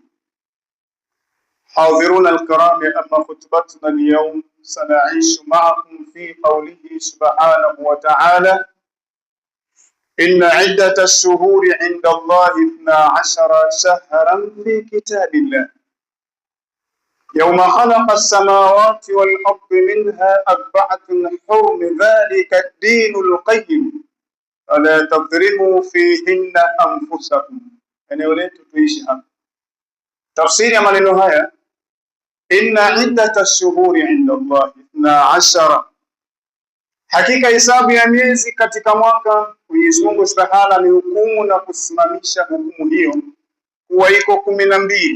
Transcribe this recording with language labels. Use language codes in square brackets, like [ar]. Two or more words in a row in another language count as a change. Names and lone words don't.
[ar] حاضرون الكرام، أما خطبتنا اليوم سنعيش معكم في قوله سبحانه وتعالى إن عدة الشهور عند الله 12 شهرا في كتاب الله يوم خلق السماوات والأرض منها 4 حرم ذلك الدين القيم فلا تظلموا فيهن أنفسكم. [sw] Eneo letu tuishi hapa. Tafsiri ya maneno haya, [ar] إن عدة الشهور عند الله 12, [sw] hakika hesabu ya miezi katika mwaka Mwenyezi Mungu Subhanahu amehukumu na kusimamisha hukumu hiyo kuwa iko 12.